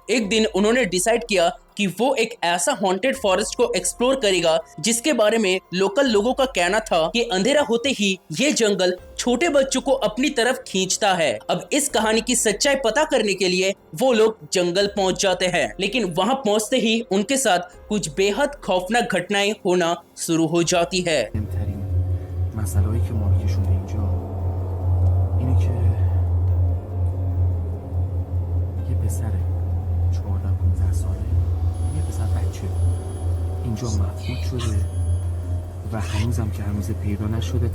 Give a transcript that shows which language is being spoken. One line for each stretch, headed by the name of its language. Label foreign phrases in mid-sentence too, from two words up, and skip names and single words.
Hindi: एक दिन उन्होंने डिसाइड किया कि वो एक ऐसा
English: haunted forest
Hindi: को एक्सप्लोर करेगा जिसके बारे में लोकल लोगों का कहना था कि अंधेरा होते ही ये जंगल छोटे बच्चों को अपनी तरफ खींचता है। अब इस कहानी की सच्चाई पता करने के लिए वो लोग जंगल पहुंच जाते हैं, लेकिन वहां पहुंचते ही उनके साथ कुछ बेहद खौफनाक घटनाएं होना शुरू हो जाती है।
Persian: مسئله‌ای که ما کشونده اینجا اینه که یه پسره 14-15 ساله، یه پسر بچه اینجا مفقود شده و هنوزم که هنوز پیدا نشده.